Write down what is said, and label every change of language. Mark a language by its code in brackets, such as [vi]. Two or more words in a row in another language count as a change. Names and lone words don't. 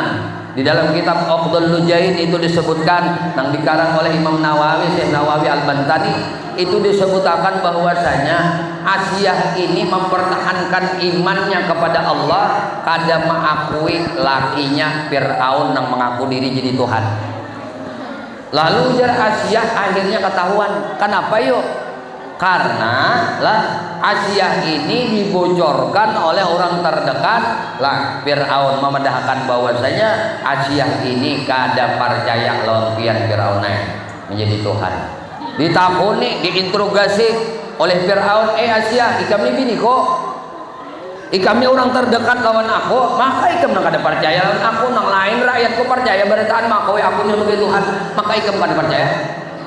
[bjn] Di dalam kitab Aqdul Lujain itu disebutkan, yang dikarang oleh Imam Nawawi, Syekh Nawawi Al-Bantani, itu disebutkan bahwasanya Asiyah ini mempertahankan imannya kepada Allah, kada mengakui lakinya Fir'aun yang mengaku diri jadi Tuhan. Lalu ujar Asiyah akhirnya ketahuan. Kenapa yuk? Karena lah Asiyah ini dibocorkan oleh orang terdekat lah Fir'aun, memedahkan bahwasanya Asiyah ini kada percaya lawan pian Fir'aun menjadi Tuhan. Ditakuni, diinterogasi oleh Fir'aun, Asiyah, ikam ini bini kok, ikam ini orang terdekat lawan aku, maka ikam nang kada percaya lawan aku, nang lain rakyatku percaya beritaan maka aku ini sebagai Tuhan, maka ikam kada percaya.